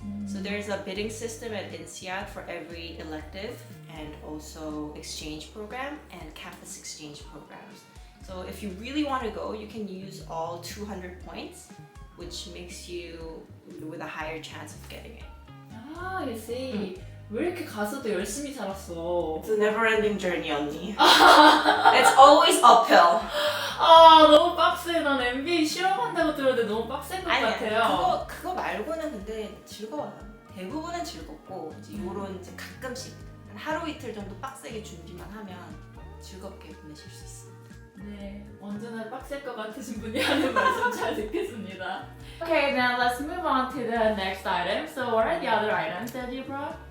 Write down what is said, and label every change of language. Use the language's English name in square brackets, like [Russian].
[English] So there's a bidding system at INSEAD for every elective and also exchange program and campus exchange programs. So if you really want to go, you can use all 200 points, which makes you with a higher chance of getting it. Ah, I see. [Korean] 왜 이렇게 가서도 열심히 살았어? [English] It's a never-ending journey, 언니. It's always uphill. [Korean] 아 너무 빡세. 난 MBA 실험한다고 들었는데 너무 빡센 것 아니야. 같아요. 그거 말고는 근데 즐거워요. 대부분은 즐겁고 이제 요런 이제 가끔씩 한 하루 이틀 정도 빡세게 준비만 하면 즐겁게 보내실 수 있습니다. 네, 언제나 빡셀 것 같으신 분이 하는 말씀 잘 듣겠습니다. [English] Okay, now let's move on to the next item. So what are the other items that you brought?